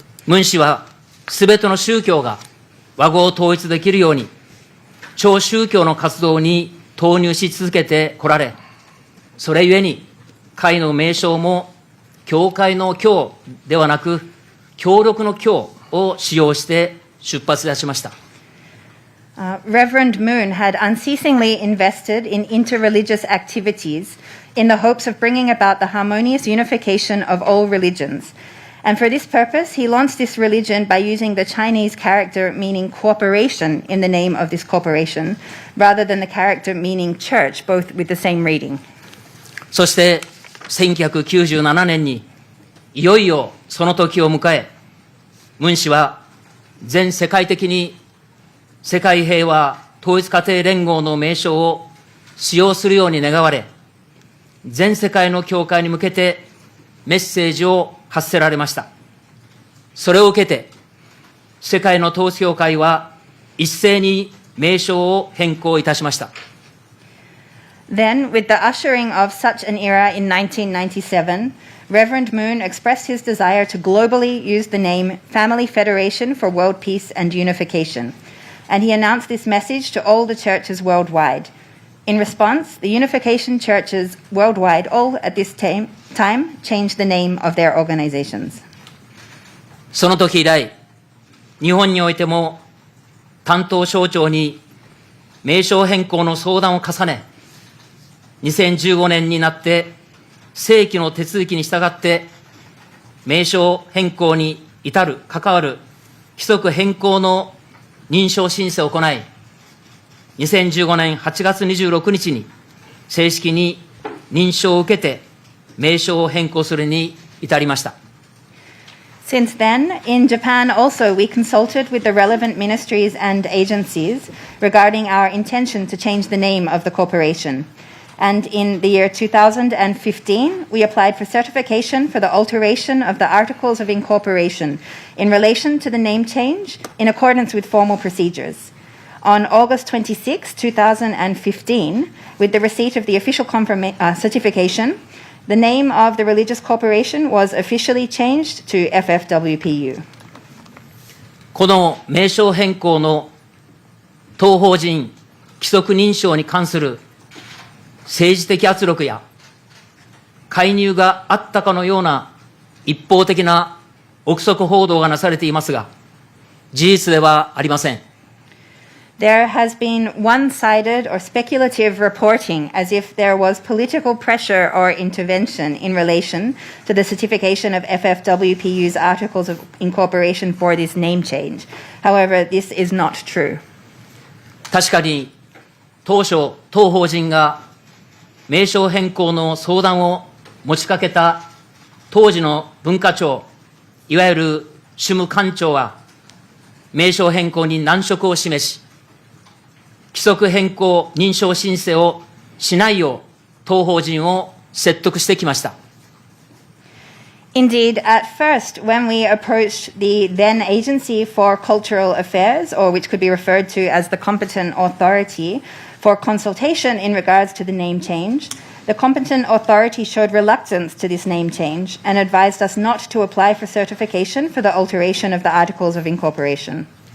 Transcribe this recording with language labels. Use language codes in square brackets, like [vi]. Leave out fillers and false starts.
[ja] ムン氏はすべての宗教が和合統一できるように、超宗教の活動に投入し続けてこられ、それゆえに会の名称も教会の教ではなく、協力の教を使用して出発いたしました。 [en] Reverend Moon had unceasingly invested in interreligious activities in the hopes of bringing about the harmonious unification of all religions. And for this purpose, he launched this religion by using the Chinese character meaning cooperation in the name of this corporation, rather than the character meaning church, both with the same reading. [ja] そして1997年にいよいよその時を迎え、ムン氏は全世界的に世界平和統一家庭連合の名称を使用するように願われ、全世界の教会に向けてメッセージを発せられました。それを受けて、世界の統一教会は一斉に名称を変更いたしました。 [en] Then, with the ushering of such an era in 1997, Reverend Moon expressed his desire to globally use the name Family Federation for World Peace and Unification, and he announced this message to all the churches worldwide. In response, the unification churches worldwide all at this time changed the name of their organizations. [ja] その時以来、日本においても担当省庁に名称変更の相談を重ね、2015年になって正規の手続きに従って名称変更に至る関わる規則変更の認証申請を行い、2015年8月26日に正式に認証を受けて名称を変更するに至りました。 [en] Since then, in Japan also, we consulted with the relevant ministries and agencies regarding our intention to change the name of the corporation. And in the year 2015, we applied for certification for the alteration of the Articles of Incorporation in relation to the name change in accordance with formal procedures. On August 26, 2015, with the receipt of the official certification, the name of the religious corporation was officially changed to FFWPU. [ja] この名称変更の当法人規則認証に関する政治的圧力や介入があったかのような一方的な憶測報道がなされていますが、事実ではありません。 [en] There has been one-sided or speculative reporting as if there was political pressure or intervention in relation to the certification of FFWPU's Articles of Incorporation for this name change. However, this is not true. [ja] 確かに当初、当法人が名称変更の相談を持ちかけた当時の文化庁、いわゆる主務官庁は、名称変更に難色を示し、規則変更認証申請をしないよう、当法人を説得してきました。 [en] Indeed, at first, when we approached the then Agency for Cultural Affairs, or which could be referred to as the competent authority, for consultation in regards to the name change, the competent authority showed reluctance to this name change and advised us not to apply for certification for the alteration of the Articles of Incorporation.